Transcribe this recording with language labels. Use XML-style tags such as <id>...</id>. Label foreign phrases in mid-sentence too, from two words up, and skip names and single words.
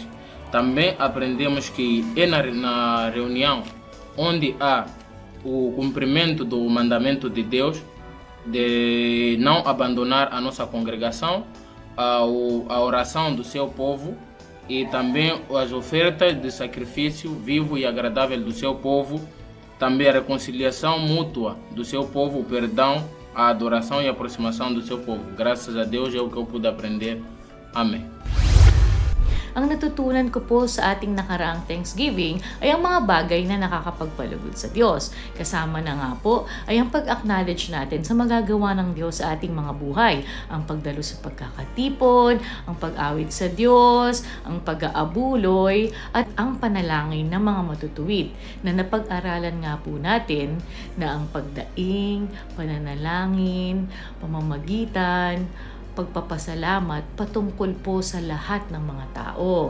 <pt>Também aprendemos que é na reunião onde há o cumprimento do mandamento de Deus de não abandonar a nossa congregação, a oração do seu povo e também as ofertas de sacrifício vivo e agradável do seu povo, também a reconciliação mútua do seu povo, o perdão, a adoração e a aproximação do seu povo. Graças a Deus é o que eu pude aprender. Amém.</pt> <tl>ang natutunan ko po sa ating nakaraang Thanksgiving ay ang mga bagay na nakakapagpalugod sa Diyos. Kasama na nga po ay ang pag-acknowledge natin sa magagawa ng Diyos sa ating mga buhay. Ang pagdalo sa pagkakatipon, ang pag-awit sa Diyos, ang pag-aabuloy, at ang panalangin ng mga matutuwid na napag-aralan nga po natin na ang pagdaing, pananalangin, pamamagitan, pagpapasalamat patungkol po sa lahat ng mga tao.</tl>